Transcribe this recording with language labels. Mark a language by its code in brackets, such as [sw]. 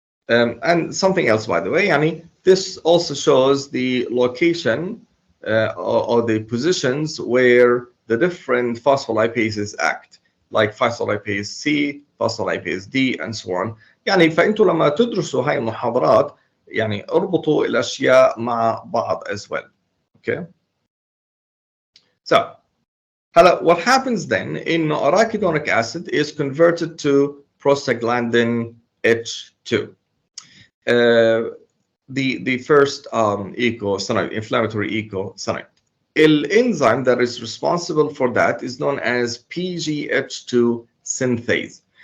[en] And something else by the way يعني this also shows the location or the positions where the different phospholipases act like phospholipase C, phospholipase D and so on. [ar] يعني فأنتوا لما تدرسوا هاي المحاضرات يعني اربطوا الأشياء مع بعض [en] as well. Okay. So, what happens then in arachidonic acid is converted to prostaglandin H2. The first eicosanoid, inflammatory eicosanoid. The enzyme that is responsible for that is known as PGH2 synthase.